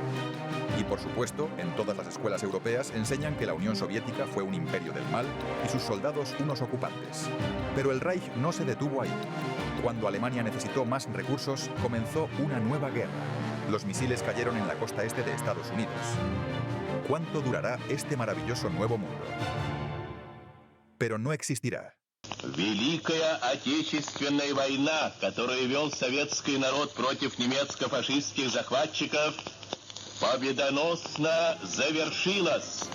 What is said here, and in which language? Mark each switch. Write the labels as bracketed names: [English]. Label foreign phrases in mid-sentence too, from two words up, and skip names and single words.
[Spanish] Y por supuesto, en todas las escuelas europeas enseñan que la Unión Soviética fue un imperio del mal y sus soldados unos ocupantes. Pero el Reich no se detuvo ahí. Cuando Alemania necesitó más recursos, comenzó una nueva guerra. Los misiles cayeron en la costa este de Estados Unidos. ¿Cuánto durará este maravilloso nuevo mundo? Pero no existirá. [Russian] Великая Отечественная война, которую вел советский народ против немецко-фашистских захватчиков, победоносно завершилась.